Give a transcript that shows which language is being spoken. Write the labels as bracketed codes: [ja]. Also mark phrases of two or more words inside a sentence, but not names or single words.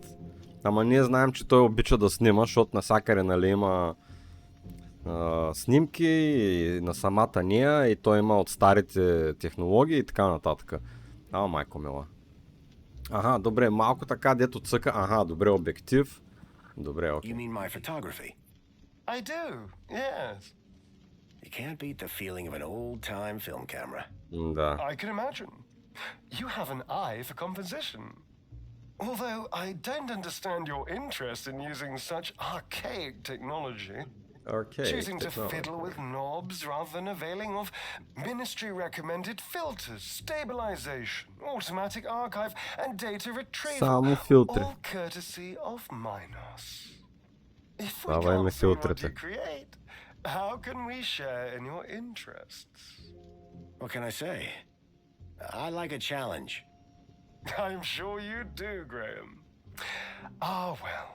[bg] Ама ние знаем, че той обича да снима, защото насякъде, нали, има снимки и на самата ние, и той има от старите технологии и така нататък. Майко мила. Аха, добре, малко така, дето цъка. Аха, добре, обектив. Добре, окей. [en] You mean my photography? I do, yes. You can't beat the feeling of an old-time film camera. [bg] Да. [en] I can imagine. You have an eye for composition. Although I don't understand your interest in using such archaic technology. Choosing to fiddle with knobs rather than availing of ministry-recommended filters, stabilization, automatic archive, and data retrieval. [bg] Само филтри. [en] All courtesy of Minos. If we [bg] Давай ме [en] can't see what [bg] филтрите. [en] you create, how can we share in your interests? What can I say? I like a challenge. I'm sure you do, Graham. Well.